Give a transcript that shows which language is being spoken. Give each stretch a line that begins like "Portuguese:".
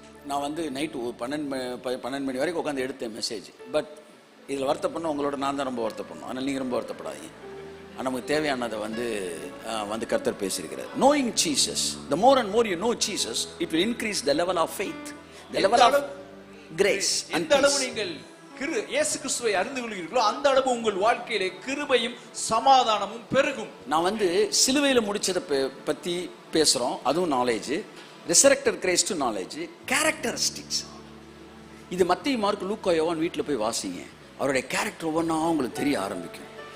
Tamil: நான் நைட்டு 12 மணி வரைக்கும் உட்காந்து எடுத்தேன் மெசேஜ். பட் இதில் வருத்தப்படணும், உங்களோட நான் தான் ரொம்ப வருத்தப்படணும். ஆனால் நீங்கள் ரொம்ப வருத்தப்படாதீங்க. நமக்கு தேவையானதை கர்த்தர் பேசியிருக்கிறார்.
English: Knowing Jesus, the more and more you know Jesus, it will increase the level of faith, the level of grace and
Tamil: எந்த அளவு நீங்கள் இயேசு கிறிஸ்துவை அறிந்து கொள்கிறீர்களோ அந்த அளவு உங்கள் வாழ்க்கையிலே கிருபையும் சமாதானமும் பெருகும். நான் சிலுவையில முடிச்சதை பத்தி பேசுறோம். அதுவும் knowledge. Resurrected Christ knowledge. Characteristics. இது மத்தேயு, மார்க்கு, லூக்கா, யோவான் வீட்டில் போய் வாசிங்க. அவருடைய கேரக்டர் ஒவ்வொன்றா உங்களுக்கு தெரிய ஆரம்பிக்கும்.